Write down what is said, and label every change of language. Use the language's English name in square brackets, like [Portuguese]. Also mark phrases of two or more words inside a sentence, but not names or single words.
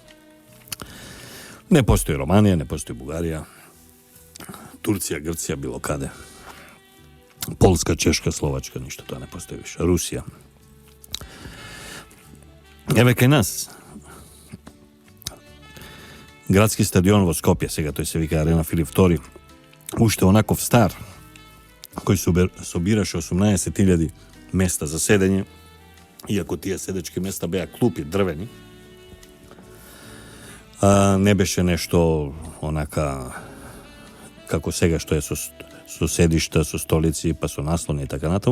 [Serbian] Ne postoji Romanija, ne postoji Bugarija, Turcija, Grcija, [Macedonian] било каде. [Serbian] Polska, Češka, Slovačka, ništa to ne postoji više. [Macedonian] Русија. Ево кај нас. Gradski stadion vo Skopje, сега той се вика Арена Филип II, уште онаков стар, кој собираше 18.000 места за седење, иако тие седечки места беа клупи дрвени, не беше нешто онака како сега што е со седишта, со столици, па со наслони и така натаму.